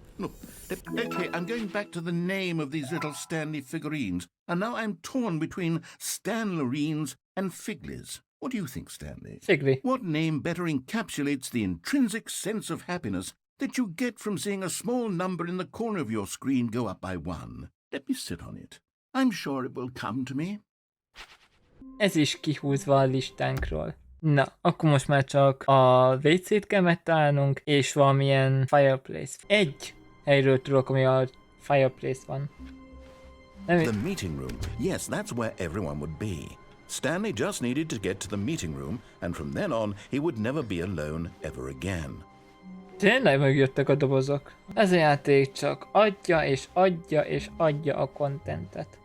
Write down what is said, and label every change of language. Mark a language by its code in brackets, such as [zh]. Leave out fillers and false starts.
[en] Look, okay, I'm going back to the name of these little Stanley figurines, and now I'm torn between Stanlerines and Figlies. What do you think, Stanley? [hu] Figli. [en] What name better encapsulates the intrinsic sense of happiness that you get from seeing a small number in the corner of your screen go up by one? Let me sit on it. I'm sure it will come to me. [hu] Ez is kihúzva a listánkról. Na, akkor most már csak a WC-t kell megtalálnunk, és valamilyen fireplace. Egy helyről tudok, ami a fireplace van. Nem, [en] The meeting room. Yes, that's where everyone would be. Stanley just needed to get to the meeting room, and from then on, he would never be alone ever again. [hu] tényleg megjöttek a dobozok. Ez a játék csak adja és adja és adja a contentet.